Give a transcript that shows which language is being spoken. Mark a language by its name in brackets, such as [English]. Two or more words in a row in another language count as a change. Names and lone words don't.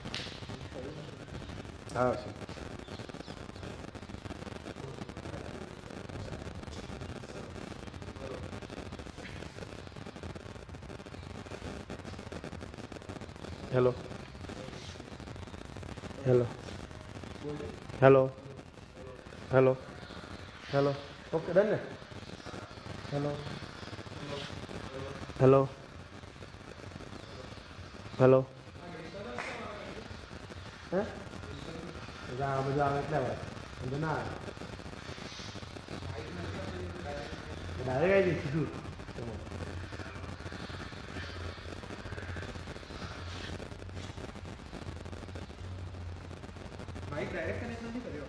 [English] Hello. Okay, done. Hello. Huh? [Vietnamese] Bây giờ cái này thế nào? Cái đấy gì chứ? [English] Mic direct connection [Hindi] नहीं करियो?